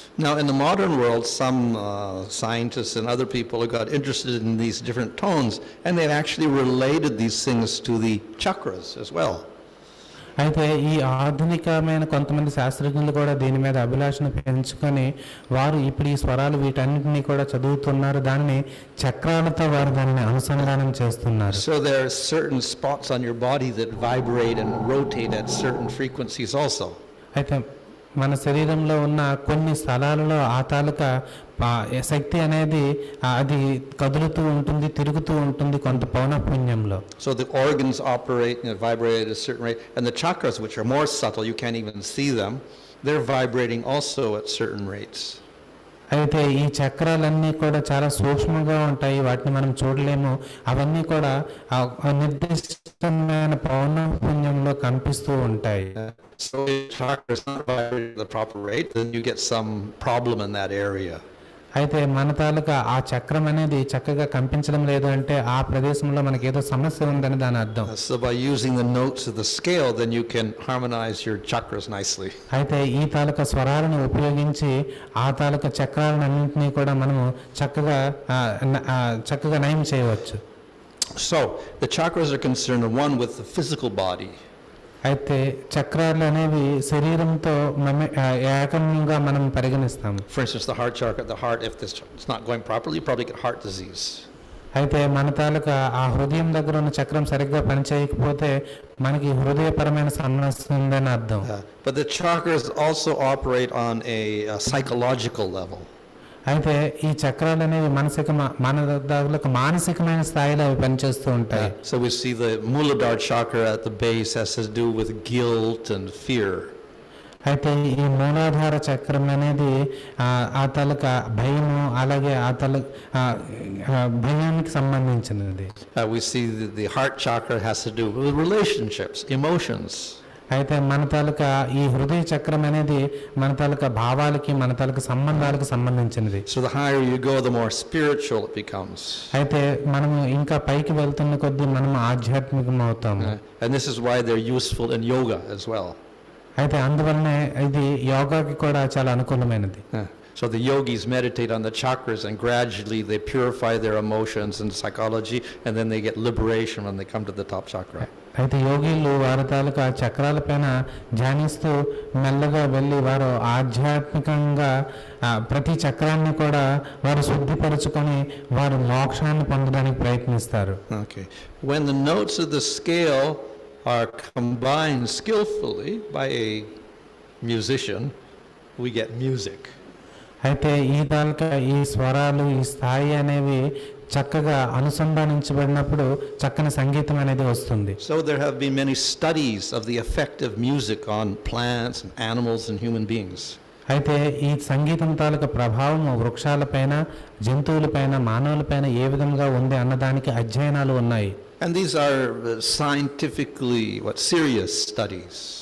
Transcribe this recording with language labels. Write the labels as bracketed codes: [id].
[en] Now, in the modern world, some scientists and other people have got interested in these different tones, and they've actually related these things to the chakras as well. [te] అయితే ఈ ఆధునికమైన కొంతమంది శాస్త్రజ్ఞులు కూడా దీని మీద అభిలాషను పెంచుకొని వారు ఇప్పుడు ఈ స్వరాలు వీటన్నిటినీ కూడా చదువుతున్నారు, దాన్ని చక్రాలతో వారు దాన్ని అనుసంధానం చేస్తున్నారు. [en] So there are certain spots on your body that vibrate and rotate at certain frequencies also. [te] అయితే మన శరీరంలో ఉన్న కొన్ని స్థలాలలో ఆ తాలూకా శక్తి అనేది అది కదులుతూ ఉంటుంది, తిరుగుతూ ఉంటుంది కొంత పౌనఃపున్యంలో. [en] So the organs operate and vibrate at a certain rate, and the chakras, which are more subtle, you can't even see them, they're vibrating also at certain rates. [te] అయితే ఈ చక్రాలన్నీ కూడా చాలా సూక్ష్మంగా ఉంటాయి, వాటిని మనం చూడలేము. అవన్నీ కూడా నిర్దిష్టమైన పౌనఃపున్యంలో కనిపిస్తూ ఉంటాయి. [en] So if chakra is not vibrating at the proper rate, then you get some problem in that area. [te] అయితే మన తాలూకా ఆ చక్రం అనేది చక్కగా కంపించడం లేదు అంటే ఆ ప్రదేశంలో మనకి ఏదో సమస్య ఉందని దాని అర్థం. [en] So by using the notes of the scale, then you can harmonize your chakras nicely. [te] అయితే ఈ తాలూకా స్వరాలను ఉపయోగించి ఆ తాలూకా చక్రాలన్నింటినీ కూడా మనము చక్కగా నయం చేయవచ్చు. [en] So the chakras are concerned, one, with the physical body. [te] అయితే చక్రాలు అనేవి శరీరంతో ఏకంగా మనం పరిగణిస్తాము. [en] For instance, the heart chakra, the heart, if it's not going properly, you probably get heart disease. [te] అయితే మన తాలూకా ఆ హృదయం దగ్గర ఉన్న చక్రం సరిగ్గా పనిచేయకపోతే మనకి హృదయపరమైన సమస్య ఉందని అర్థం. [en] But the chakras also operate on a psychological level. [te] అయితే ఈ చక్రాలు అనేవి మన దానికి మానసికమైన స్థాయిలో అవి పనిచేస్తూ ఉంటాయి. [en] So we see the Muladhara chakra at the base has to do with guilt and fear. [te] అయితే ఈ మూలాధార చక్రం అనేది ఆ తాలూకా భయము, అలాగే ఆ భయానికి సంబంధించినది. [en] We see the heart chakra has to do with relationships, emotions. [te] అయితే మన తాలూకా ఈ హృదయ చక్రం అనేది మన తాలూకా భావాలకి, మన తాలూకా సంబంధాలకు సంబంధించినది. [en] So the higher you go, the more spiritual it becomes. [te] అయితే మనము ఇంకా పైకి వెళ్తున్న కొద్దీ మనం ఆధ్యాత్మికం అవుతాము. [en] And this is why they're useful in yoga as well. [te] అయితే అందువల్లనే ఇది యోగాకి కూడా చాలా అనుకూలమైనది. [en] So the yogis meditate on the chakras, and gradually they purify their emotions and psychology, and then they get liberation when they come to the top chakra. [te] అయితే యోగిలు వారి తాలూకా చక్రాల పైన ధ్యానిస్తూ మెల్లగా వెళ్ళి వారు ఆధ్యాత్మికంగా ప్రతి చక్రాన్ని కూడా వారు శుద్ధిపరచుకొని వారు మోక్షాన్ని పొందడానికి ప్రయత్నిస్తారు. [en] Okay. When the notes of the scale are combined skillfully by a musician, we get music. [te] అయితే ఈ తాలూకా ఈ స్వరాలు, ఈ స్థాయి అనేవి చక్కగా అనుసంధానించబడినప్పుడు చక్కని సంగీతం అనేది వస్తుంది. [en] So there have been many studies of the effect of music on plants and animals and human beings. [te] అయితే ఈ సంగీతం తాలూకా ప్రభావం వృక్షాలపైన, జంతువులపైన, మానవులపైన ఏ విధంగా ఉంది అన్నదానికి అధ్యయనాలు ఉన్నాయి. [en] And these are scientifically serious studies.